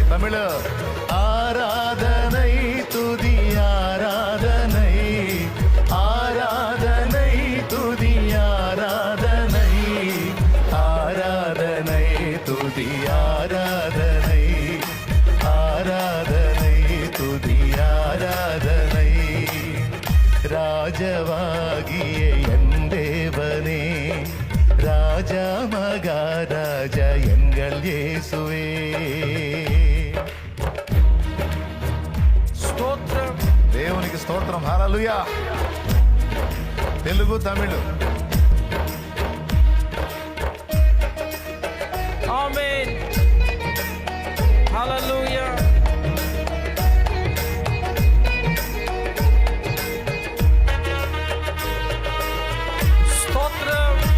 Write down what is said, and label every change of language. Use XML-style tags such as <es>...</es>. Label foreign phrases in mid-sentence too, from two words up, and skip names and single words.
<ta>தமிழ் ஆராதனை துதி ஆராதனை, ஆராதனை துதி ஆராதனை, ஆராதனை துதி ஆராதனை, ஆராதனை துதி ஆராதனை. ராஜவாகிய என் தேவனே, ராஜா மகாராஜா எங்கள் இயேசுவே.</ta> <te>స్తోత్రం. దేవునికి స్తోత్రం. హల్లెలూయా. తెలుగు తమిళ్. ఆమేన్. హల్లెలూయా. స్తోత్రం.</te>